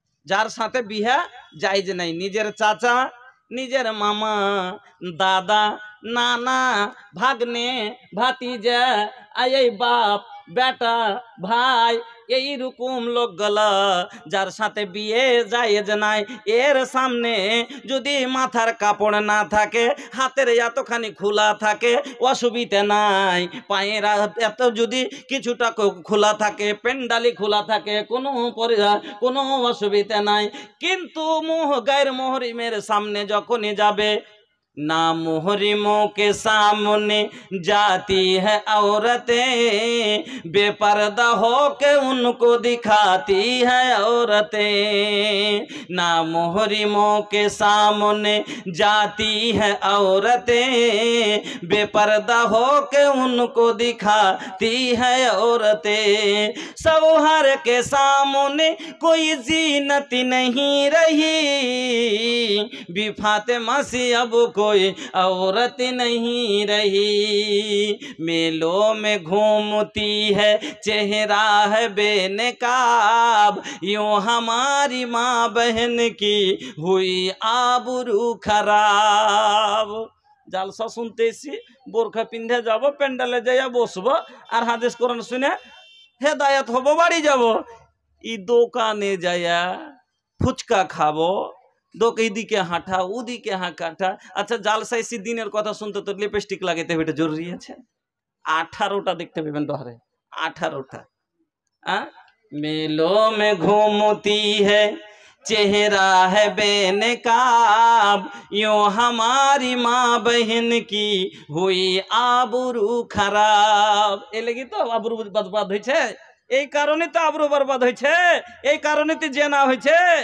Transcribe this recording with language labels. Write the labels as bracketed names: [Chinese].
[Bangla] যার সাথে বিহা জায়েজ নাই, নিজের চাচা, নিজের মামা, দাদা, নানা, ভাগ্নে, ভাতিজা, এই বাপ, বেটা, ভাই, এইরকম লোকগুলা যার সাথে বিয়ে জায়েজ নাই, এর সামনে যদি মাথার কাপড় না থাকে, হাতের এতখানি খোলা থাকে, অসুবিধা নাই। পায়ের এত যদি কিছুটা খোলা থাকে, পেন্ডালি খোলা থাকে, কোনো অসুবিধা নাই। কিন্তু গায়ের মুহরিমের সামনে যখনই যাবে, [Hindi] ना मुहरिमों के सामने जाती है औरतें, बेपर्दा हो के उनको दिखाती है औरतें। ना मुहरिमों के सामने जाती है औरतें, बेपर्दा हो के उनको दिखाती है औरतें। सौहर के सामने कोई जीनत नहीं रही, भी फातिमा सी अब कोई औरत नहीं रही। मेलों में घूमती है, चेहरा है बेनकाब, यूं हमारी माँ बहन की हुई आबरू खराब। [Bangla] জালসা শুনতে এসি, বোরখা পিন্ধে যাব, প্যান্ডেলে যাইয়া বসবো, আর হাদিস কোরআন শুনে হেদায়েত হব, বাড়ি যাব। ই দোকানে যাইয়া ফুচকা খাবো, এইদিকে হাঁটা, ওদিকে হাঁটা। আচ্ছা জালসায় দিনের কথা শুনতে তো লিপস্টিক লাগাইতে হবে, এটা জরুরি আছে? 18টা দেখতে পাবেন দহরে, 18টা। [Hindi] মেলো মে ঘুমতি है, चेहरा है बेनकाब, यूं हमारी माँ बहन की हुई आबरू खराब। ए लगी तो आबरू बर्बाद [Bangla] হইছে, এই কারণে তো আবরু বরবাদ হইছে, এই কারণে তো জেনা হইছে।